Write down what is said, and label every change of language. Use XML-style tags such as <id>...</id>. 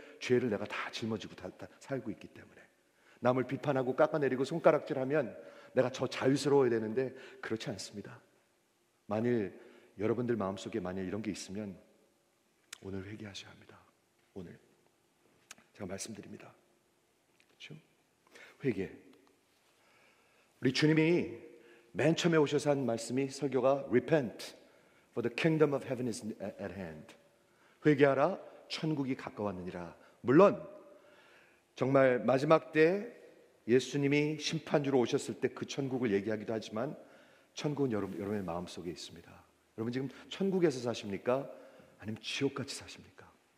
<ko>죄를 내가 다 짊어지고 다 살고 있기 때문에. 남을 비판하고 깎아내리고 손가락질하면 내가 저 자유스러워야 되는데 그렇지 않습니다. 만일 여러분들 마음속에 만일 이런 게 있으면 오늘 회개하셔야 합니다. 오늘 제가 말씀드립니다. 그렇죠? 회개. 우리 주님이 맨 처음에 오셔서 한 말씀이 설교가</ko> <en>Repent, for the kingdom of heaven is at hand.</en> <ko>회개하라, 천국이 가까웠느니라. 물론 정말 마지막 때 예수님이 심판주로 오셨을 때 그 천국을 얘기하기도 하지만 천국은 여러분의 마음속에 있습니다. 여러분 지금 천국에서 사십니까? 아니면 지옥같이 사십니까?</ko>